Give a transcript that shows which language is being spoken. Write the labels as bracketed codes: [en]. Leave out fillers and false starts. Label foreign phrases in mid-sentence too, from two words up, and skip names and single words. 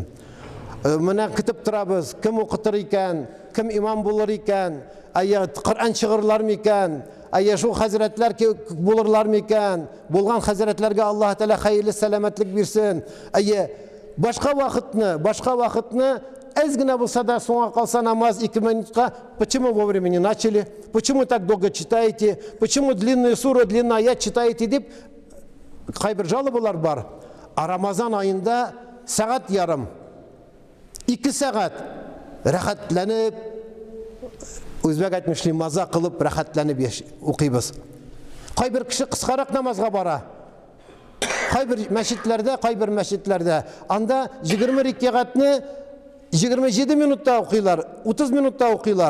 [tt] Менә көтеп торабыз, кем укытыр икән, кем имам булыр икән, Коръән чыгырлар микән, шул хәзрәтләр булырлар микән, булган хәзрәтләргә Аллаһ Тәала хәерле сәламәтлек бирсен. Башка вакытны әз генә булса да соңга калса намаз 2 минутка, [ru] почему вовремя не начали, почему так долго читаете, почему длинную суру, длинный аят читаете [tt] дип кайбер жалобалар бар. А Рамазан айында сәгать ярым, 2 сәгать рәхәтләнеп, үзбәк әйтмешли, маза кылып рәхәтләнеп укыйбыз. Кайбер кеше кыскарак намазга бара. Кайбер мәчетләрдә анда 20 рәкъәтне 27 минутта укыйлар, 30 минутта укыйлар.